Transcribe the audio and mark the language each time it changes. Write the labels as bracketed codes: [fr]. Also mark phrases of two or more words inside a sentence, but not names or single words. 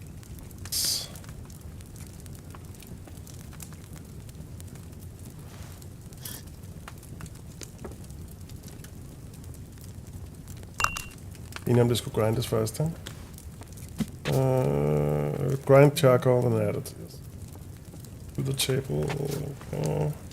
[no] Enig om det skulle grindes først, ikke? [en] Grind charcoal and add it. Yes. To the table. Okay.